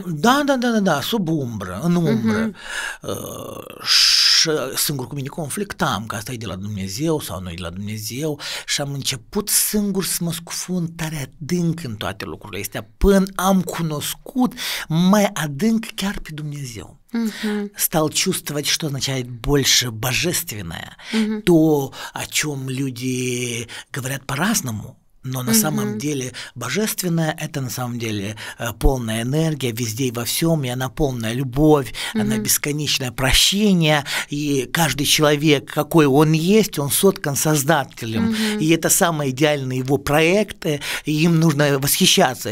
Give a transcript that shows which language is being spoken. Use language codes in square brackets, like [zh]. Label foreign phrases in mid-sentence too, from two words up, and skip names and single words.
[ro] Da, sub umbră, în umbră. Și singur cu mine conflictam că asta e de la Dumnezeu sau nu e de la Dumnezeu și am început singur să mă scufund tare adânc în toate lucrurile astea până am cunoscut mai adânc chiar pe Dumnezeu. [ru] Стал чувствовать, что означает больше божественное, то, о чем люди говорят по-разному. Но на самом деле божественное – это на самом деле полная энергия везде и во всем, и она полная любовь, она бесконечное прощение, и каждый человек, какой он есть, он соткан Создателем, и это самые идеальные его проекты, и им нужно восхищаться.